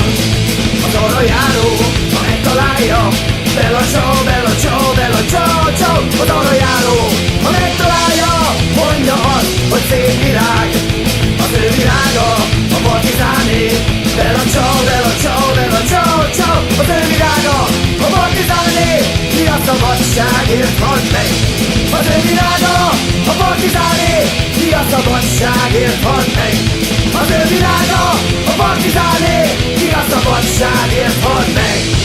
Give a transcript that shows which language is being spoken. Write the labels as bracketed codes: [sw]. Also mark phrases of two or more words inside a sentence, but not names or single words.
[hu] Az arra járó, ha megtalálja, [it] bella ciao, bella ciao, bella ciao, ciao. [hu] Az arra járó, ha megtalálja, mondja azt, hogy szép virág. Az ő virága, a partizáné, [it] bella ciao, bella ciao, bella ciao, ciao. [hu] Az ő virága, a partizáné, mi a szabadságért halt meg. Az ő virága, a partizáné, mi a szabadságért halt meg. Az ő virága, a partizáné, mi a szabadságért halt meg.